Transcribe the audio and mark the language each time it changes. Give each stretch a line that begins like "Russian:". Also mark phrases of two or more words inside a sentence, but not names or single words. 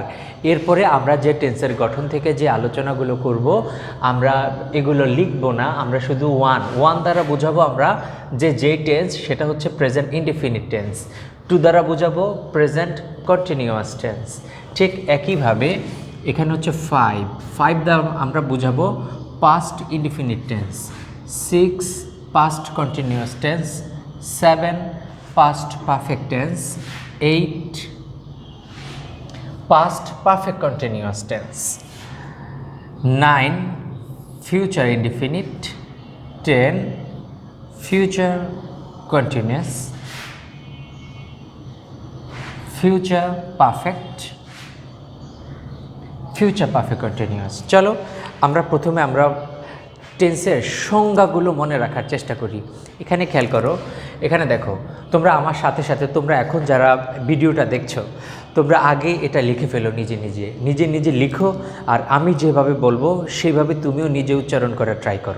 Bangla: এরপরে আমরা যে টেন্সের গঠন থেকে যে আলোচনাগুলো করব আমরা এগুলো লিখব না, আমরা শুধু ওয়ান দ্বারা বোঝাবো আমরা যে টেন্স সেটা হচ্ছে
English: present indefinite tense,
Bangla: 2 দ্বারা বোঝাবো
English: present continuous tense.
Bangla: ঠিক একইভাবে এখানে হচ্ছে 5 দ্বারা আমরা বোঝাবো
English: past indefinite tense,
Bangla: 6
English: past continuous tense,
Bangla: 7
English: past perfect tense,
Bangla: 8
English: past perfect continuous tense, 9 future indefinite, 10 future continuous, future perfect continuous।
Bangla: চলো আমরা প্রথমে টেন্সের সংজ্ঞাগুলো মনে রাখার চেষ্টা করি। এখানে খেয়াল করো, এখানে দেখো, তোমরা আমার সাথে সাথে তোমরা এখন যারা ভিডিওটা দেখছো তোমরা আগে এটা লিখে ফেলো, নিজে লিখো, আর আমি যেভাবে বলবো সেইভাবে তুমিও নিজে উচ্চারণ করার ট্রাই করো।